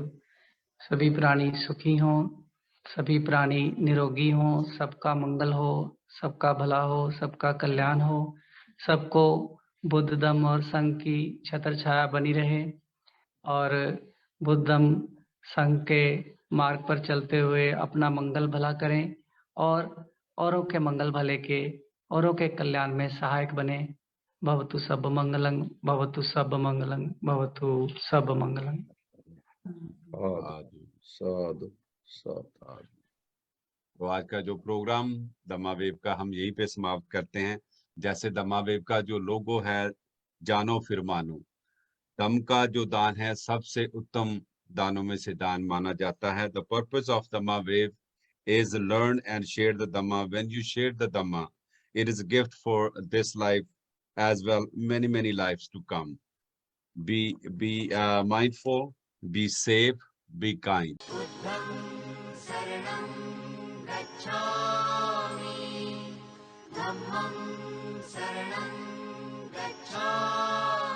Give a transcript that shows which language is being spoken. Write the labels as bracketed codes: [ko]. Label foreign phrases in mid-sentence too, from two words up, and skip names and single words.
[hi] सभी प्राणी सुखी हों, सभी प्राणी निरोगी हों, सबका मंगल हो, सबका भला हो, सबका कल्याण हो, सबको बुद्ध धम्म और संघ की छत्र छाया बनी रहे, और बुद्ध धम्म संघ के मार्ग पर चलते हुए अपना मंगल भला करें और औरों के मंगल भले के, औरों के कल्याण में सहायक बने। [pi] भवतु सब मंगलं, भवतु सब मंगलं, भवतु सब मंगलं। साधु साधु साधु। [hi] तो आज का जो प्रोग्राम दमा वेव का हम यहीं पे समाप्त करते हैं। जैसे दमा वेव का जो लोगो है, जानो फिर मानो, दम का जो दान है सबसे उत्तम दानों में से दान माना जाता है। [en] the purpose of Dhamma Wave is learn and share the Dhamma. When you share the Dhamma, it is a gift for this life as well, many lives to come. Be mindful, be safe, be kind. [pi] बुद्धं शरणं गच्छामि धम्मं शरणं गच्छामि